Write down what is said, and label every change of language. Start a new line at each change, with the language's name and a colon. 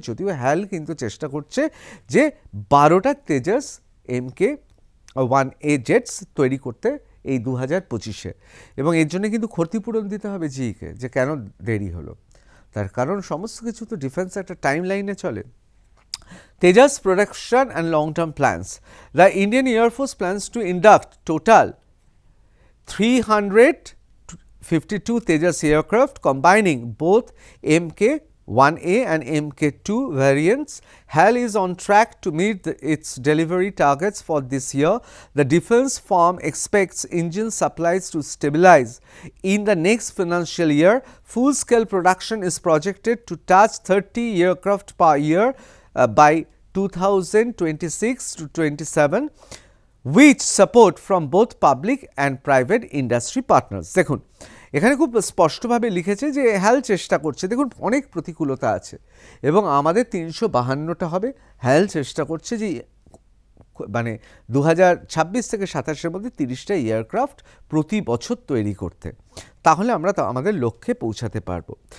Bangla: যদিও হ্যাল কিন্তু চেষ্টা করছে যে 12টা তেজাস MK1A জেটস তৈরি করতে এই 2025-এ, এবং এর জন্য কিন্তু ক্ষতিপূরণ দিতে হবে জিইকে যে কেন দেরি হলো। তার কারণ সমস্ত কিছু তো ডিফেন্স একটা টাইম লাইনে চলে।
English: Tejas production and long-term plans. The Indian Air Force plans to induct total 352 Tejas aircraft combining both Mk1A and Mk2 variants. HAL is on track to meet its delivery targets for this year. The defense firm expects engine supplies to stabilize in the next financial year. Full-scale production is projected to touch 30 aircraft per year by 2026 to 27, which support from both public and private industry partners.
Bangla: দেখুন এখানে খুব স্পষ্টভাবে লিখেছে যে হ্যাল চেষ্টা করছে, দেখুন অনেক প্রতিকূলতা আছে এবং আমাদের 352টা হবে, হ্যাল চেষ্টা করছে যে মানে 2026 থেকে 27-এর মধ্যে 30টা এয়ারক্রাফট প্রতি বছর তৈরি করতে, তাহলে আমরা আমাদের লক্ষ্যে পৌঁছাতে পারবো।